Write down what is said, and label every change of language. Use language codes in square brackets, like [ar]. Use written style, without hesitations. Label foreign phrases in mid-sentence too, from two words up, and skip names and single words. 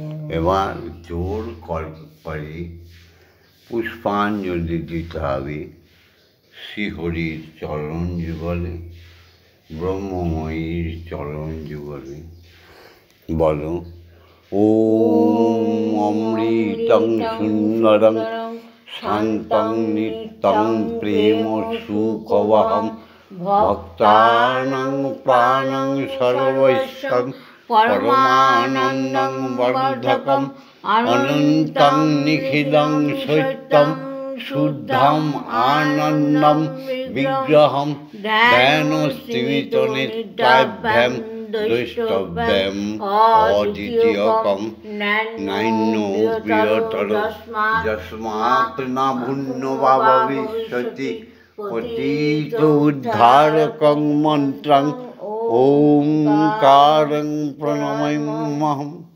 [bn] এবার জোর করে পুষ্পাঞ্জলি দিতে হবে শ্রীহরির চরণ যুগলে, ব্রহ্মময়ীর চরণ যুগলে। [sa] বলো ওম অমৃতং সুন্দরং শান্তং নিত্যং প্রেম সুখবহম ভক্তানাং প্রাণং সর্বস্বং পরমানন্দং বর্ধকম অনন্তং নিখিলং সত্যম শুদ্ধম আনন্দম বিগ্রহম ধ্যানস্থিমিত নিত্যাভ্যাম দ্রষ্টব্যাম অদ্বিতীয়কম নাইন্য প্রিয়তর যস্মাৎ না ভিন্ন ভবিষ্যতি পতিত উদ্ধারকং মন্ত্রং ওঙ্কারং প্রণমাম্যহম।